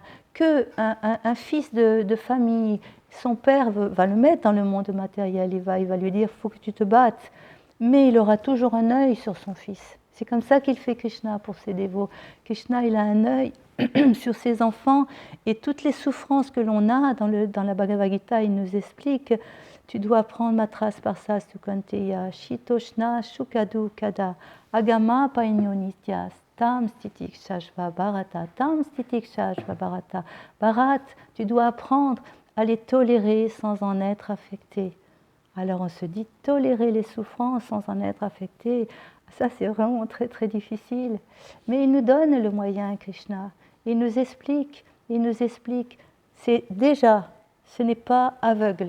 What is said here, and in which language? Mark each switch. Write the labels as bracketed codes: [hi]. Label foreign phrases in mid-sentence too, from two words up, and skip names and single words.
[fr] Un fils de famille, son père va le mettre dans le monde matériel, il va lui dire, il faut que tu te battes. Mais il aura toujours un œil sur son fils. C'est comme ça qu'il fait Krishna pour ses dévots. Krishna, il a un œil sur ses enfants et toutes les souffrances que l'on a dans la Bhagavad Gita, il nous explique tu dois prendre [sa] matras parsas sukanteya shitoshna shukadu kada agama painyo nityas tam stitik shashva bharata tam stitik shashva bharata bharat, [fr] tu dois apprendre à les tolérer sans en être affecté. Alors on se dit tolérer les souffrances sans en être affecté, ça c'est vraiment très très difficile. Mais il nous donne le moyen, Krishna. Il nous explique, c'est déjà, ce n'est pas aveugle.